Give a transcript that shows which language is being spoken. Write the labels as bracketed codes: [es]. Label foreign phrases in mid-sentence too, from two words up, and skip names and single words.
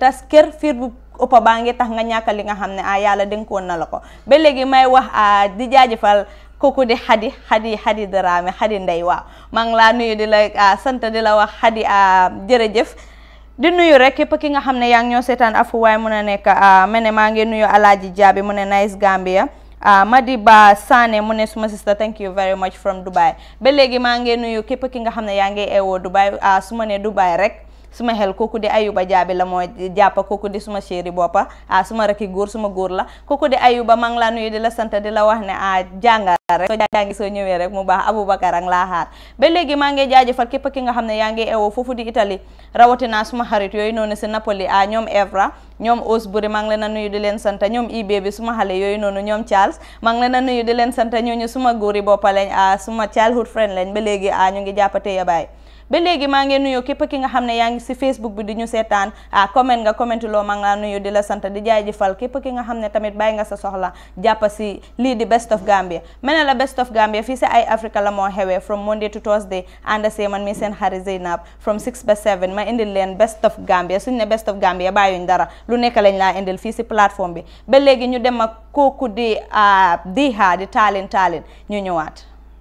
[wo] tas kër fiir bu ëpp baa ngi tax nga ñàkk li nga xam ne yàlla dénkoon na la ko ba léegi may wax di jaajëfal kooku di Xadi Dramé Xadi Ndey waaw maa ngi laa nuyu di la sant di la wax Xadi jërëjëf di nuyu rek képp ki nga xam ne yaa ngi ñoo seetaan afu waay mun a nekk mene maa ngi nuyu Alaaji Jaabi mu ne nice Gambia Madiba Sane mu ne suma sister [en] thank you very much [wo] from Dubai ba léegi maa ngi nuyu képp ki nga xam ne yaa ngi eewoo Dubai su ma ne Dubai rek suma xel kooku di Ayuba Jaabi la moo jàppa kooku di suma chéri boppa suma rakki góor suma góor la kooku di Ayuba maa ngi laa nuyu di la sant di la wax ne jàngal rek soo jàngi soo ñëwee rek mu baax Aboubacar ang laa xaar ba léegi maa ngi jaajëfal képp ki nga xam ne yaa ngi ewoo foofu di Italie rawatina suma xarit yooyu noonu si Napoli ñoom Evra ñoom Osbury maa ngi leen a nuyu di leen sant ñoom Ibe bi suma xale yooyu noonu ñoom Charles maa ngi leen a nuyu di leen sant ñooñu suma góor yi boppa lañ suma [en] childhood friend [wo] lañ ba léegi ñu ngi jàppate ya baay ba léegi maa ngi nuyu képp ki nga xam ne yaa ngi si Facebook bi di ñu seetaan comment nga comment loo maa ngi laa nuyu di la sant di jaajëfal képp ki nga xam ne tamit bàyyi nga sa soxla jàppa si lii di Best of Gambia mel ne la Best of Gambia fii si Eyeafrica la moo xewee [en] from Monday to Thursday [wo] ànd see man mi seen xarit Zeynab from 6 ba 7 ma indil leen Best of Gambia suñ ne Best of Gambia bàyyuñ dara lu nekk lañ laa indil fii si plateforme bi ba léegi ñu dem ak kooku di Diha di taalin ñu ñëwaat.